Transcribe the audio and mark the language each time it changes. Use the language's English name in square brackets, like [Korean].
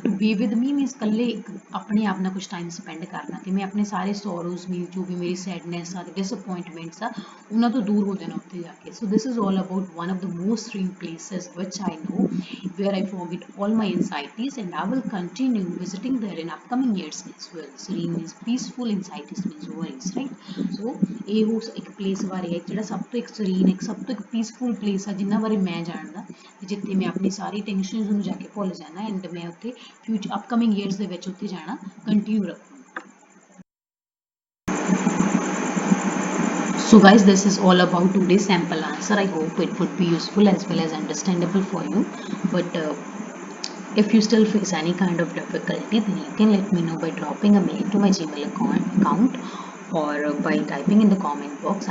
[English] to be with me [Punjabi] means ਇਕੱਲੇ ਆਪਣੇ ਆਪ ਨਾਲ ਕੁਛ ਟਾਈਮ ਸਪੈਂਡ ਕਰਨਾ ਕਿ ਮੈਂ ਆਪਣੇ ਸਾਰੇ ਸੋਰੋਜ਼ ਮੀਨਸ ਜੋ ਵੀ ਮੇਰੀ ਸੈਡਨੈਸ ਆ ਡਿਸਅਪੋਇੰਟਮੈਂਟਸ ਆ ਉਹਨਾਂ ਤੋਂ ਦੂਰ ਹੋ ਜਾਣਾ ਉੱਥੇ ਜਾ ਕੇ। [English] So this is all about one of the most serene places which I know where I forget all my anxieties and I will continue visiting there in upcoming years as well। serene means peaceful, anxieties means worries, right। [Punjabi] so ਇਹ ਇੱਕ place ਬਾਰੇ ਹੈ ਜਿਹੜਾ ਸਭ ਤੋਂ ਇੱਕ serene ਇੱਕ ਸਭ ਤੋਂ ਇੱਕ ਪੀਸਫੁਲ ਪਲੇਸ ਆ ਜਿਨ੍ਹਾਂ ਬਾਰੇ ਮੈਂ ਜਾਣਦਾ ਜਿੱਥੇ ਮੈਂ ਆਪਣੀ ਸਾਰੀ ਟੈਨਸ਼ਨਸ ਨੂੰ ਜਾ ਕੇ ਭੁੱਲ ਜਾਣਾ ਐਂਡ ਮੈਂ ਉੱਥੇ ਫਿਊਚਰ ਅਪਕਮਿੰਗ ਈਅਰਸ ਦੇ ਵਿੱਚ ਉੱਥੇ ਜਾਣਾ continue ਰੱਖੂੰਗਾ। [English] So guys this is all about today's sample answer। I hope it would be useful as well as understandable for you but if you still face any kind of difficulty then you can let me know by dropping a mail to my Gmail account or by typing in the comment box।